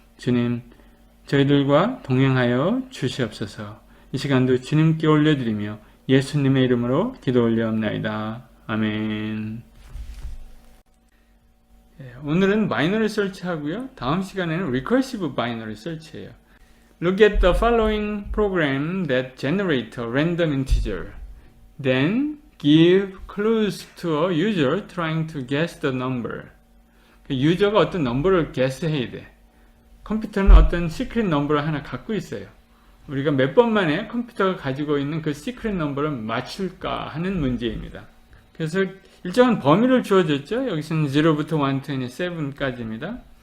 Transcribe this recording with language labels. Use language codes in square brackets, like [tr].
[ko] 주님, 저희들과 동행하여 주시옵소서. 이 시간도 주님께 올려드리며 예수님의 이름으로 기도 올려옵나이다. 아멘. 오늘은 바이너리 설치하고요, 다음 시간에는 recursive 바이너리 설치예요. [en] Look at the following program that generate a random integer. Then give clues to a user trying to guess the number. [ko] 유저가 어떤 넘버를 guess해야 돼. 컴퓨터는 어떤 시크릿 넘버를 하나 갖고 있어요. 우리가 몇 번 만에 컴퓨터가 가지고 있는 그 시크릿 넘버를 맞출까 하는 문제입니다. 그래서 일정한 범위를 주어졌죠. 여기서는 0부터 127까지입니다.